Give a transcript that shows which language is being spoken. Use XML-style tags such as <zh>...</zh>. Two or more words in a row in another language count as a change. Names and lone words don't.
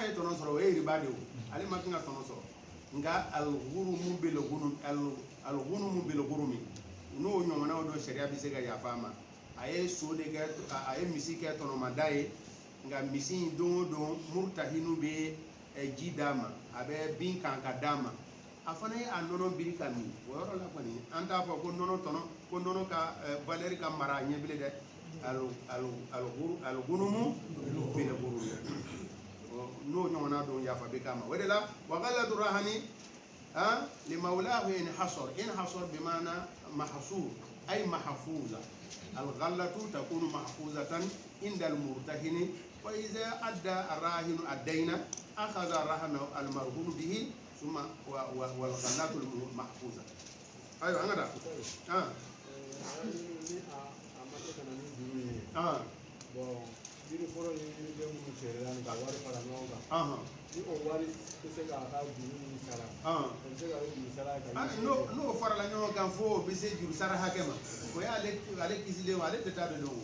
<bm>ye tɔnɔ sɔrɔ o ye riba de o ale ma kan ka tɔnɔ sɔrɔ nka</bm> <ar>الغنم بالغرم</ar> <bm>n'o ɲɔgɔnnaw dɔ sariya bɛ se ka yafa a ma a ye so de kɛ a ye misi kɛ tɔnɔmada ye nka misi in don o don murutahinu bɛ ji d'a ma a bɛ bin kan ka d'a ma a fana ye a nɔnɔ biri ka min o yɔrɔ la kɔni an t'a fɔ ko nɔnɔ tɔnɔ ko nɔnɔ ka valeur ka mara a ɲɛ bilen dɛ</bm> <ar>الغنم بالغرم</ar> <bm>n'o ɲɔgɔnna don yafa bɛ k'a ma o de la</bm> <ar>وغلة الرهن لمولاه إن حصر بمعنى محصور أي محفوظة الغلة تكون محفوظة عند المرتهن وإذا أدى الراهن الدين أخذ الرهن المرهون به ثم والغلة المحفوظة. أيوة أنا ده.</ar> <bm>N'o farala ɲɔgɔn kan fo o bɛ se juru sara hakɛ ma o y'ale kisilen ale tɛ taa dɔn</bm>